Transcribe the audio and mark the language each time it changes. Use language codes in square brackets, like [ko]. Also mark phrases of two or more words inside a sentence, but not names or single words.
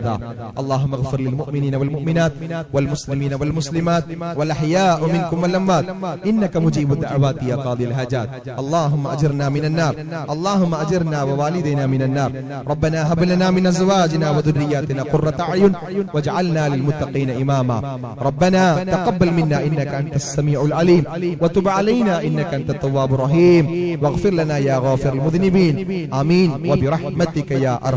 [ar] اللهم اغفر للمؤمنين والمؤمنات والمسلمين والمسلمات والأحياء منكم والأموات إنك مجيب الدعوات يا قاضي الحاجات. اللهم أجرنا من النار اللهم أجرنا ووالدينا من النار. ربنا هب لنا من أزواجنا وذرياتنا قرة أعين واجعلنا للمتقين إماما. ربنا تقبل منا إنك أنت السميع العليم وتب علينا إنك أنت التواب الرحيم واغفر لنا يا غافر المذنبين آمين وبرحمتك يا أرحم